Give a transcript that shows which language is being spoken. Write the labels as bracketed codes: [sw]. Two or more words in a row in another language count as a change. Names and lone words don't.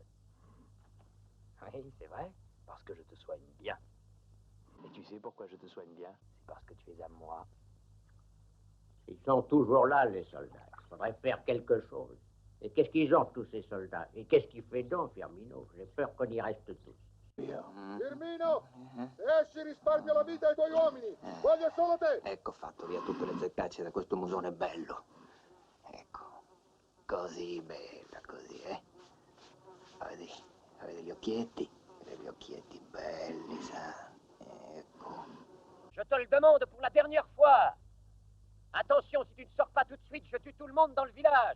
[fr] Oui, c'est vrai, parce que je te soigne bien. Et tu sais pourquoi je te soigne bien? C'est parce que tu es à moi. Ils sont toujours là, les soldats. Il faudrait faire quelque chose. Et qu'est-ce qu'ils ont, tous ces soldats? Et qu'est-ce qu'il fait donc, Firmino? J'ai peur qu'on y reste tous. [it] Firmino, esci, risparmia la vita ai tuoi uomini. Voglio solo te. Ecco fatto via tutte le zeccacce da questo musone bello. Ecco, così bella, così, Vedi gli occhietti? Vedi gli occhietti belli, sa? Ecco. [fr] Je te le demande pour la dernière fois. Attention, si tu ne sors pas tout de suite, je tue tout le monde dans le village.